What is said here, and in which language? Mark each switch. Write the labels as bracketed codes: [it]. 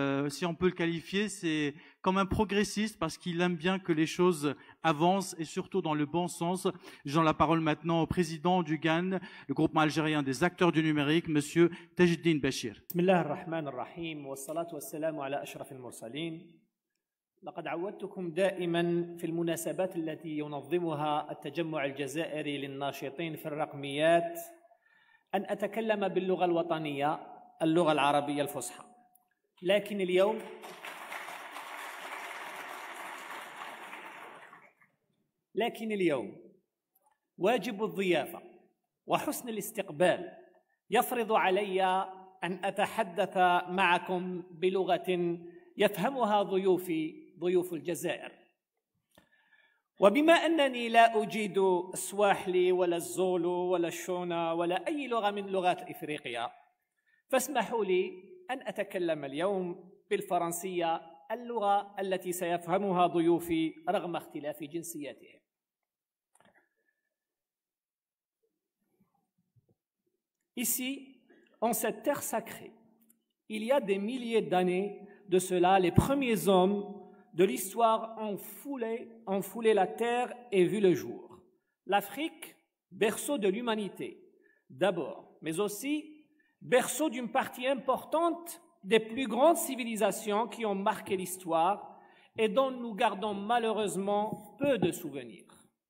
[fr] Si on peut le qualifier, c'est comme un progressiste parce qu'il aime bien que les choses avancent et surtout dans le bon sens. Je donne la parole maintenant au président du GAN, le groupement algérien des acteurs du numérique, Monsieur Tajeddine Bachir. [ar] Bismillah ar-Rahman ar-Rahim, wa salatu wa salamu ala ashraf al-mursalin. لقد عودتكم دائما في المناسبات التي ينظمها التجمع الجزائري للناشطين في الرقميات أن أتكلم باللغة الوطنية اللغة العربية الفصحى. لكن اليوم واجب الضيافة وحسن الاستقبال يفرض علي أن أتحدث معكم بلغة يفهمها ضيوف الجزائر. وبما أنني لا أجيد السواحلي ولا الزولو ولا الشونا ولا أي لغة من لغات إفريقيا، فاسمحوا لي أن أتكلم اليوم بالفرنسية، اللغة التي سيفهمها ضيوفي رغم اختلاف جنسياتهم. [fr] Ici, en cette terre sacrée, il y a des milliers d'années de cela, les premiers hommes de l'histoire ont foulé la terre et vu le jour. L'Afrique, berceau de l'humanité, d'abord, mais aussi berceau d'une partie importante des plus grandes civilisations qui ont marqué l'histoire et dont nous gardons malheureusement peu de souvenirs.